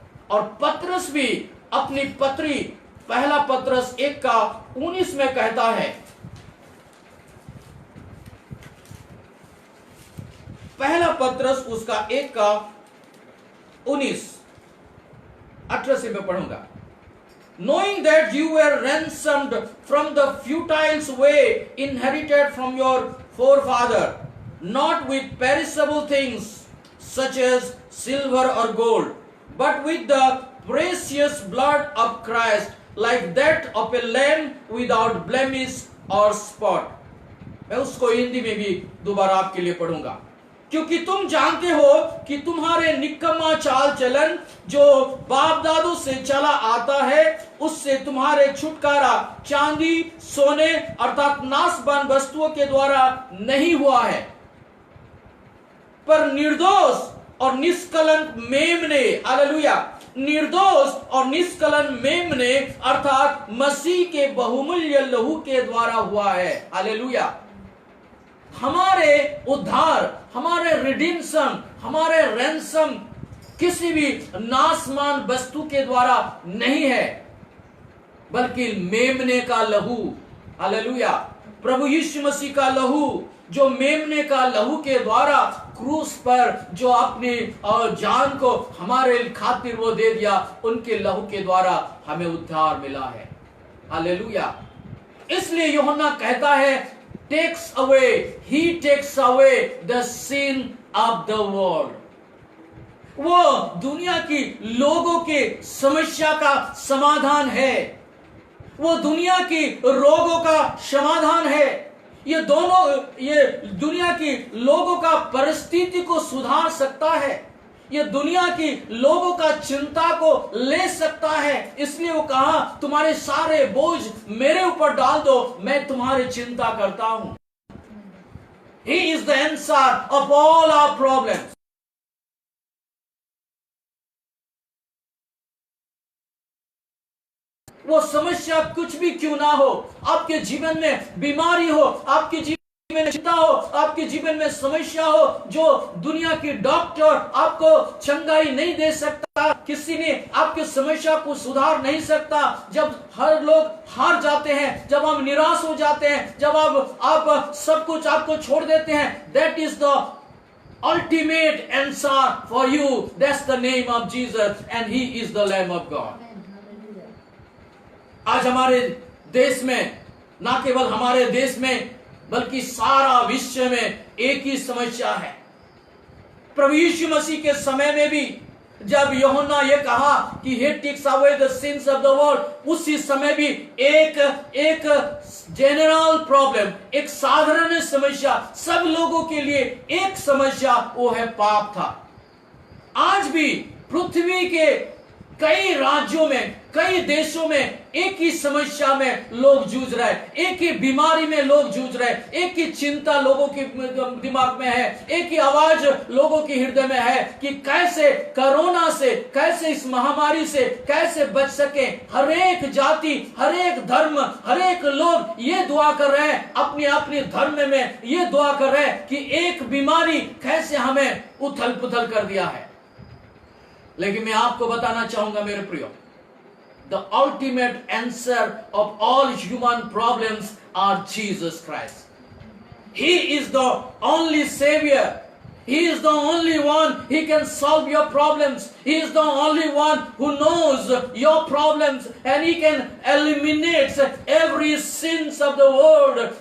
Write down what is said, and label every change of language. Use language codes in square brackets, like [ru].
[hi] और पतरस भी अपनी पत्री पहला पतरस 1:19 में कहता है, पहला पत्रस उसका 1:19-18 से मैं पढ़ूंगा। [en] Knowing that you were ransomed from the futile way inherited from your forefather, not with perishable things such as silver or gold, but with the precious blood of Christ, like that of a lamb without blemish or spot. [hi] मैं उसको हिंदी में भी दोबारा आपके लिए पढ़ूंगा। क्योंकि तुम जानते हो कि तुम्हारे निकम्मा चाल चलन जो बाप दादों से चला आता है, उससे तुम्हारे छुटकारा चांदी सोने अर्थात नाशवान वस्तुओं के द्वारा नहीं हुआ है, पर निर्दोष और निष्कलंक मेमने, हालेलुया, निर्दोष और निष्कलंक मेमने अर्थात मसीह के बहुमूल्य लहू के द्वारा हुआ है। हालेलुया। हमारे उद्धार, हमारे रिडीम्शन, हमारे रैंसम किसी भी नाशवान वस्तु के द्वारा नहीं है, बल्कि मेमने का लहू, हालेलुया, प्रभु यीशु मसीह का लहू, जो मेमने का लहू के द्वारा क्रूस पर जो अपनी जान को हमारे खातिर वो दे दिया, उनके लहू के द्वारा हमें उद्धार मिला है। हालेलुया। इसलिए यूहन्ना कहता है, [en] takes away, he takes away the sin of the world. [hi] वो दुनिया की लोगों के समस्या का समाधान है, वो दुनिया की रोगों का समाधान है। ये दुनिया की लोगों का परिस्थिति को सुधार सकता है, ये दुनिया की लोगों का चिंता को ले सकता है। इसलिए वो कहा, तुम्हारे सारे बोझ मेरे ऊपर डाल दो, मैं तुम्हारी चिंता करता हूं। [en] He is the answer of all our problems. [hi] वो समस्या कुछ भी क्यों ना हो, आपके जीवन में बीमारी हो, आपके जीवन में चिंता हो, आपके जीवन में समस्या हो, जो दुनिया की डॉक्टर आपको चंगाई नहीं दे सकता, किसी ने आपकी समस्या को सुधार नहीं सकता। जब हर लोग हार जाते हैं, जब हम निराश हो जाते हैं, जब आप सब कुछ आपको छोड़ देते हैं, [en] that is the ultimate answer for you. That's the name of Jesus and he is the Lamb of God. [hi] आज हमारे देश में, ना केवल हमारे देश में बल्कि सारा विश्व में एक ही समस्या है। प्रभु यीशु मसीह के समय में भी जब यूहन्ना ये कहा कि [en] he takes away the sins of the world, [hi] उसी समय भी एक [en] general problem, [hi] एक साधारण समस्या, सब लोगों के लिए एक समस्या, वो है पाप था। आज भी पृथ्वी के कई राज्यों में, कई देशों में एक ही समस्या में लोग जूझ रहे हैं, एक ही बीमारी में लोग जूझ रहे हैं, एक ही चिंता लोगों के दिमाग में है, एक ही आवाज लोगों के हृदय में है कि कैसे कोरोना से, कैसे इस महामारी से कैसे बच सके। हर एक जाति, हर एक धर्म, हर एक लोग ये दुआ कर रहे हैं, अपनी अपनी धर्म में ये दुआ कर रहे हैं कि एक बीमारी कैसे हमें उथल पुथल कर दिया है। लेकिन मैं आपको बताना चाहूंगा मेरे प्रियो, [en] the ultimate answer of all human problems are Jesus Christ. He is the only savior. He is the only one. He can solve your problems. He is the only one who knows your problems and he can eliminate every sins of the world.